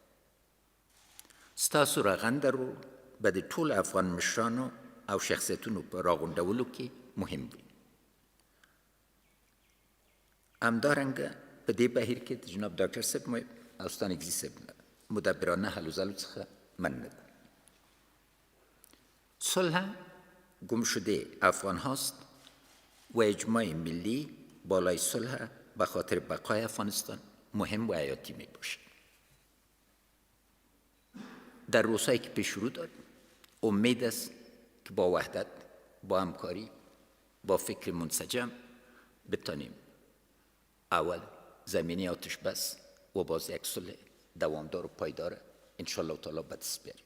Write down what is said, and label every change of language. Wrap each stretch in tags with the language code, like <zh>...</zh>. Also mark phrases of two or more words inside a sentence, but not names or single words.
<ps>ستاسو رغنده رول به د ټولو افغان مشرانو او شخصیتونو په راغونډولو کې مهم دی. همدارنګه په دې بهیر کې د جناب ډاکټر صاحب او استان اگزي صاحب مدبرانه هلو ځلو څخه مننه کوم.</ps> <fa>صلح گم شده افغان هاست و اجماع ملی بالای صلح به خاطر بقای افغانستان مهم و حیاتی می باشد. در روزهایی که پیش رو داریم امید است که با وحدت، با همکاری، با فکر منسجم بتانیم اول زمینی آتش بس و باز یک صلح دوامدار و پایدار انشاءالله تعالی به دست بیاریم.</fa>